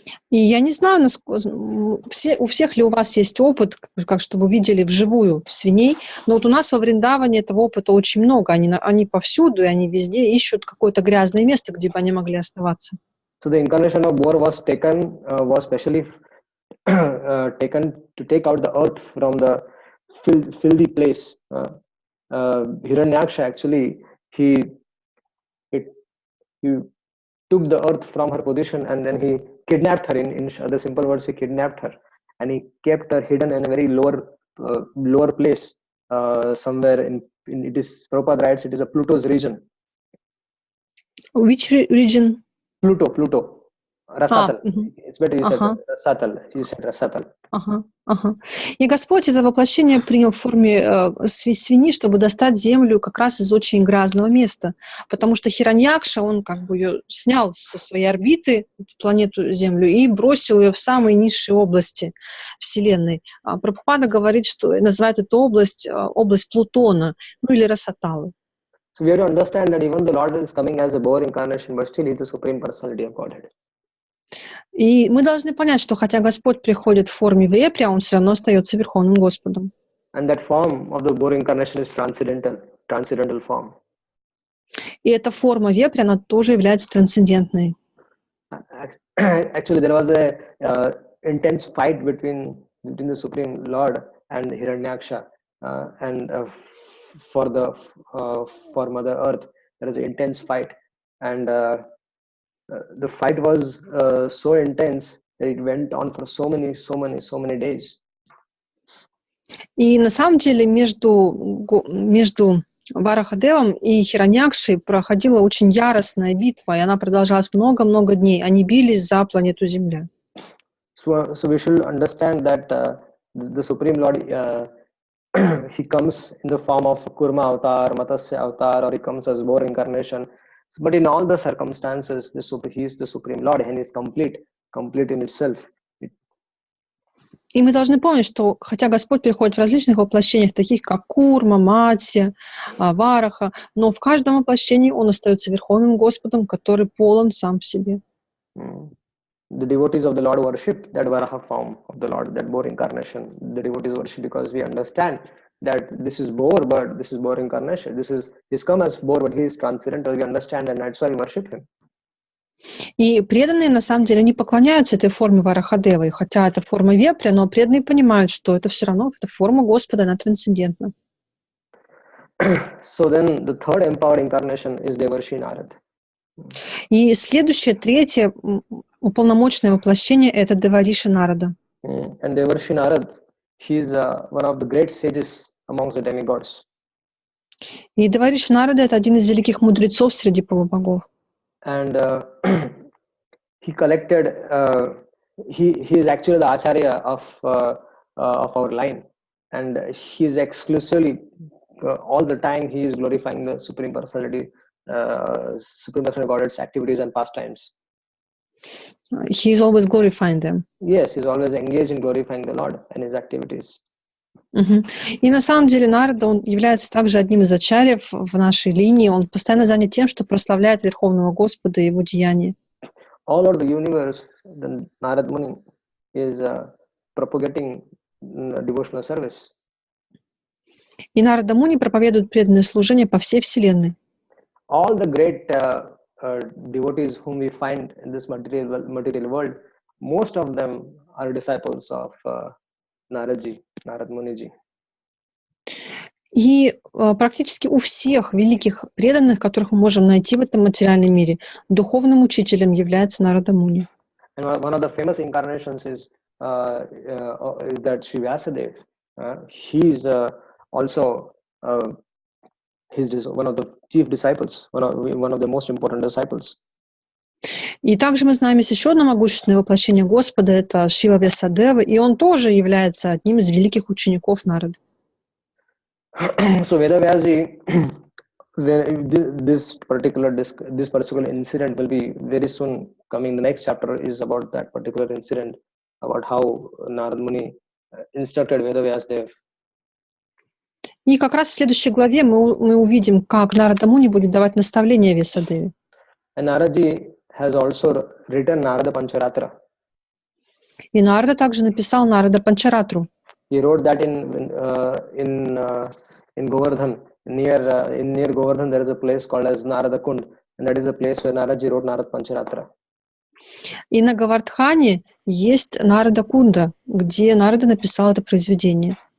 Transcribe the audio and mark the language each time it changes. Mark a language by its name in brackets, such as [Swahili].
[Russian] И я не знаю, у всех ли у вас есть опыт, как чтобы видели вживую свиней, но вот у нас во Вриндаване этого опыта очень много. Они повсюду, и они везде ищут какое-то грязное место, где бы они могли оставаться. [English] So the incarnation of boar was specially taken to take out the earth from the filthy place. Hiranyaksha actually he took the earth from her position, and then he kidnapped her. In the simple words, he kidnapped her, and he kept her hidden in a very lower place, somewhere in it is Prabhupada writes it is a Pluto's region. Which region? Pluto. Rasatal. It's better you said Rasatal. You said Rasatal. [Russian] И Господь это воплощение принял в форме свиньи, чтобы достать землю как раз из очень грязного места. Потому что Хираньякша, он как бы ее снял со своей орбиты, планету Землю, и бросил ее в самые низшие области Вселенной. Прабхупада говорит, что называет эту область Плутона, или Расаталы. [English] So we have to understand that even the Lord is coming as a boar incarnation, but still He is the supreme personality of Godhead. [Russian] И мы должны понять, что хотя Господь приходит в форме вепря, Он все равно остается Верховным Господом. [English] And that form of the boar incarnation is transcendental form. [Russian] И эта форма вепря, она тоже является трансцендентной. [English] Actually, there was a intense fight between the Supreme Lord and Hiranyaksha, and for Mother Earth, there was an intense fight, and the fight was so intense that it went on for so many days. [Russian] И на самом деле между Варахадевом и Хираньякшей проходила очень яростная битва, и она продолжалась много-много дней. Они бились за планету Земля. [English] So we should understand that the Supreme Lord, he comes in the form of Kurma avatar, Matsya avatar, or he comes as boar incarnation. But in all the circumstances, he is the Supreme Lord, and he is complete in itself. [Russian] И мы должны помнить, что хотя Господь приходит в различных воплощениях, таких как Курма, Матсья, Вараха, но в каждом воплощении Он остается Верховным Господом, который полон сам в себе. [English] The devotees of the Lord worship that Varaha form of the Lord, that boar incarnation. The devotees worship because we understand that this is boar, but this is boar incarnation. He's come as boar, but he is transcendental. We understand, and that's why we worship him. [Russian] И преданные, на самом деле, они поклоняются этой форме Варахадевы, хотя это форма вепря, но преданные понимают, что это все равно это форма Господа, она трансцендентна. [English] So then the third empowered incarnation is Devarshi Narad. [Russian] И следующее, третье уполномоченное воплощение — это Девариши Нарада. [English] And Devarshi Narad, he is one of the great sages amongst the demigods. [Russian] И Девариши Нарада — это один из великих мудрецов среди полубогов. [English] And he collected. He is actually the acharya of our line, and he is exclusively all the time he is glorifying the Supreme Personality, Supreme Personality Godhead's activities and pastimes. He is always glorifying them. Yes, he is always engaged in glorifying the Lord and his activities. [Russian] И на самом деле Нарада, он является также одним из ачарьев в нашей линии. Он постоянно занят тем, что прославляет Верховного Господа и Его деяния. [English] All over the universe, the Narad Muni is propagating devotional service. [Russian] И Нарада Муни проповедует преданное служение по всей Вселенной. [English] All the great devotees whom we find in this material world, most of them are disciples of Naradji, Narad Muniji. [Russian] И практически у всех великих преданных, которых мы можем найти в этом материальном мире, духовным учителем является Нарада Муни. [English] And one of the famous incarnations is that Sri Vyasadeva. He is also one of the chief disciples, one of the most important disciples. [Russian] И также мы знаем, есть еще одно могущественное воплощение Господа, это Шрила Вьясадева, и он тоже является одним из великих учеников Нарады. [English] So Vedavyasji, this particular incident will be very soon coming. The next chapter is about that particular incident, about how Narad Muni instructed Vedavyasdev. [Russian] И как раз в следующей главе мы увидим, как Нарада Муни будет давать наставления Вьясадеве. [English] And Naradji has also written Narada Pancharatra. [Russian] И Нарада также написал Нарада Панчаратру. [English] He wrote that in Govardhan. Near Govardhan, there is a place called as Narada Kund, and that is a place where Naradji wrote Narada Pancharatra. [Russian] И на Говардхане есть Нарада Кунда, где Нарада написал это произведение.